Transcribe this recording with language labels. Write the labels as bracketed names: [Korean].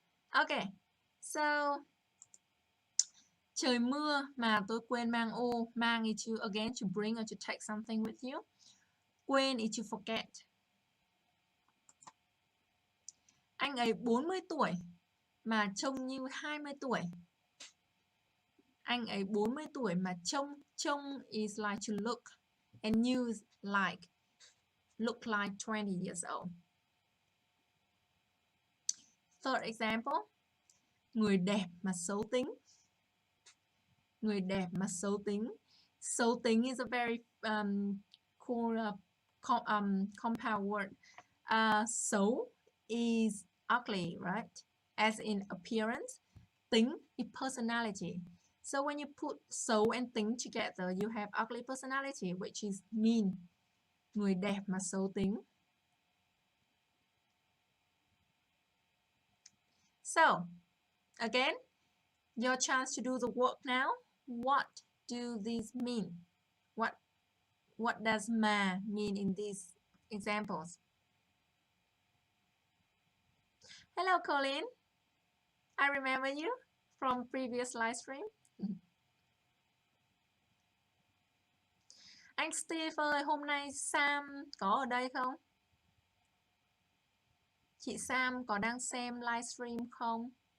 [English] Okay, so [Vietnamese] trời mưa mà tôi quên mang ô. [English] Mang is to again to bring or to take something with you. Quên is to forget. [Vietnamese] Anh ấy 40 tuổi mà trông như 20 tuổi. Anh ấy 40 tuổi mà trông [English] is like to look, and you is like look like 20 years old. Third example, [Vietnamese] người đẹp mà xấu tính. Người đẹp mà xấu tính. [English] Xấu tính is a very cool compound word. Xấu is ugly, right? As in appearance. Tính is personality. So when you put xấu and tính together, you have ugly personality, which is mean. [Vietnamese] Người đẹp mà xấu tính. [English] So, again, your chance to do the work now. What do these mean? What does mà mean in these examples? Hello, Colin. I remember you from previous live stream. [Vietnamese] Anh Steve ơi, hôm nay Sam có ở đây không? Chị Sam có đang xem livestream không?